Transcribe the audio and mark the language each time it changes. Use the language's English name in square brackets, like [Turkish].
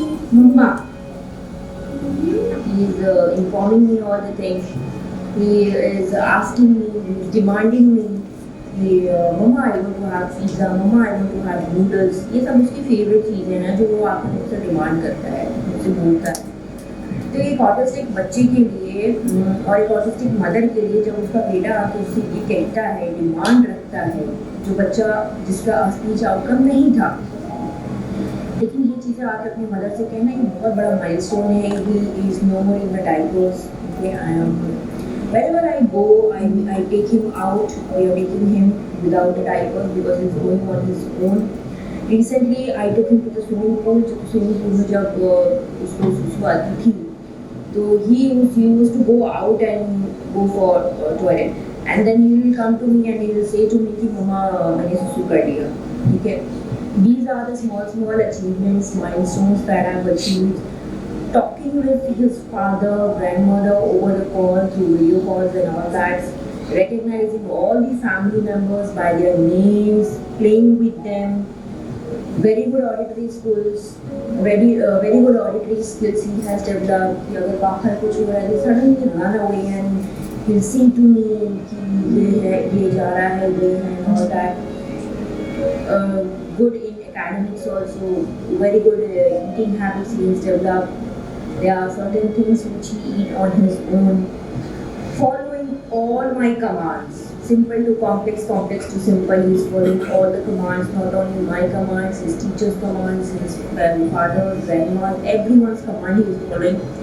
[English] Mama, he is informing me all the things. He is asking me, he is demanding me. [Hindi] कि मम्मा [English] I want to have pizza, mumma I want to have noodles, [Hindi] ये सब उसकी favourite चीज़ें हैं जो वो आकर मुझसे डिमांड करता है, मुझसे बोलता है। तो एक ऑटिस्टिक बच्चे के लिए और एक ऑटिस्टिक मदर के लिए जब उसका बेटा आकर उससे ये कहता है, डिमांड रखता है, जो बच्चा जिसका स्पीच आउटकम नहीं था, लेकिन ये चीज़ें आकर अपनी मदर से कहना एक बहुत बड़ा माइलस्टोन है। [English] He is no more in the diapers, okay, I am wherever I go, I take him out. We are taking him without a diaper because he's going on his own. Recently, I took him to the swimming pool. Swimming pool [Hindi] में जब उसको सुसु आती थी, तो [English] he used to go out and go for toilet, and then he will come to me and he will say to me [Hindi] कि मम्मा मैंने सुसु कर लिया, ठीक है। [English] These are the small achievements, milestones that I've achieved. Talking with his father, grandmother over the call, through video calls and all that, recognizing all the family members by their names, playing with them, very good auditory skills, very good auditory skills he has developed. [Hindi] कि अगर बाहर कुछ हो रहा है, [English] suddenly run away and he'll sing to me [Hindi] कि ये जा रहा है, ये है [English] and all that. Good in academics also, very good eating habits he has developed. There are certain things which he eat on his own. Following all my commands, simple to complex, complex to simple, he is following all the commands, not only my commands, his teacher's commands, his father's, grandma's, everyone's command he is following.